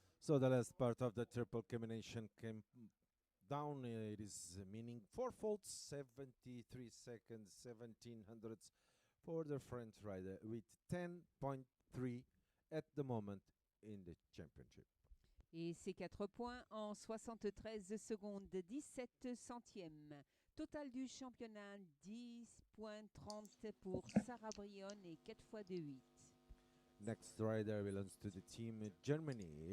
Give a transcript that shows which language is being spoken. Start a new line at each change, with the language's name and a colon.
English: So the last part of the triple combination came down. It is meaning 4 faults, 73 seconds, 17 hundredths for the French rider with 10.3 at the moment in the championship.
French: Et ces 4 points en 73 secondes, 17 centièmes. Total du championnat, 10.30 pour Sarah Brion et 4 fois de 8.
English: Next rider belongs to the team Germany.